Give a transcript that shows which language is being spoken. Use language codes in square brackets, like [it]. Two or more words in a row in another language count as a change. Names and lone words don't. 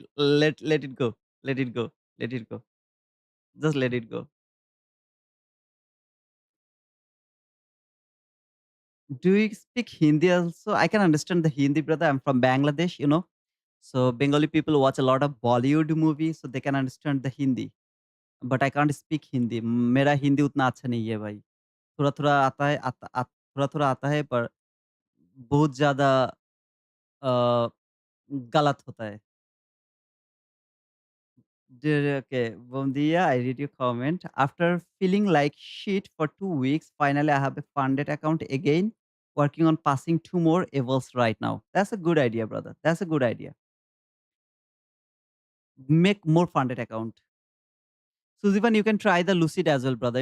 [en] Let it go. Let it go. Let it go. Just let it go. Do you speak Hindi also? I can understand the Hindi, brother. I'm from Bangladesh, you know. So Bengali people watch a lot of Bollywood movies, so they can understand the Hindi. But I can't speak Hindi. [hi] मेरा हिंदी उतना अच्छा नहीं है भाई. थोड़ा-थोड़ा आता है थोड़ा-थोड़ा आता है पर बहुत ज़्यादा अ, गलत होता है. [pt] Okay, bom dia. [en] I read your comment. After feeling like shit for 2 weeks, finally I have a funded account again. Working on passing two more evils right now. That's a good idea, brother. That's a good idea. Make more funded account. Suzivan, you can try the Lucid as well, brother.